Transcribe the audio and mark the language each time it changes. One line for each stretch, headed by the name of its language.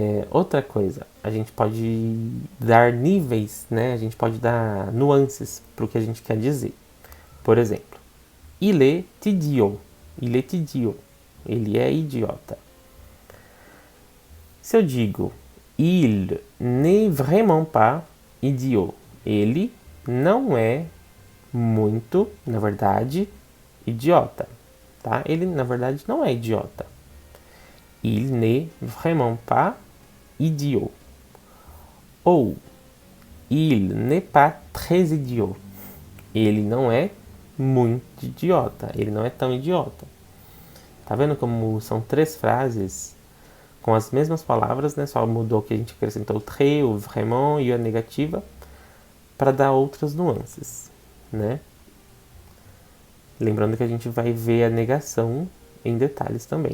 Portuguese: Outra coisa, a gente pode dar níveis, né? A gente pode dar nuances para o que a gente quer dizer. Por exemplo,
French: il est idiot. Il est idiot.
Portuguese: Ele é idiota. Se eu digo
French: Il n'est vraiment pas idiot.
Portuguese: Ele não é muito, na verdade, idiota, tá? Ele, na verdade, não é idiota.
French: Il n'est vraiment pas idiot. Ou, il n'est pas très idiot.
Portuguese: Ele não é muito idiota. Ele não é tão idiota. Tá vendo como são 3 frases com as mesmas palavras, né? Só mudou que a gente acrescentou o très, o vraiment e a negativa para dar outras nuances, né? Lembrando que a gente vai ver a negação em detalhes também.